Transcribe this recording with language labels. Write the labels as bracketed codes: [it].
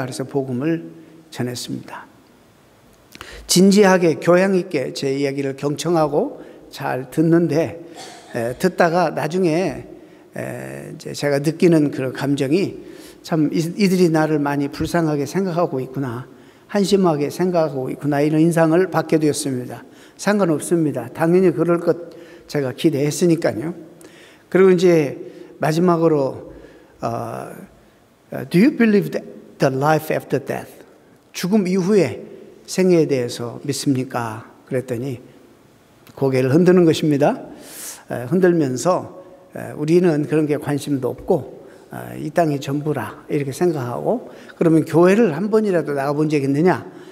[ko] 그래서 복음을 전했습니다. 진지하게 교양 있게 제 이야기를 경청하고 잘 듣는데, 듣다가 나중에 이제 제가 느끼는 그런 감정이, 참 이들이 나를 많이 불쌍하게 생각하고 있구나, 한심하게 생각하고 있구나, 이런 인상을 받게 되었습니다. 상관없습니다. 당연히 그럴 것 제가 기대했으니까요. 그리고 이제 마지막으로 [en] Do you believe the life after death? [ko] 죽음 이후에 생애에 대해서 믿습니까? 그랬더니 고개를 흔드는 것입니다. 흔들면서 우리는 그런 게 관심도 없고 이 땅이 전부라 이렇게 생각하고, 그러면 교회를 한 번이라도 나가본 적이 있느냐?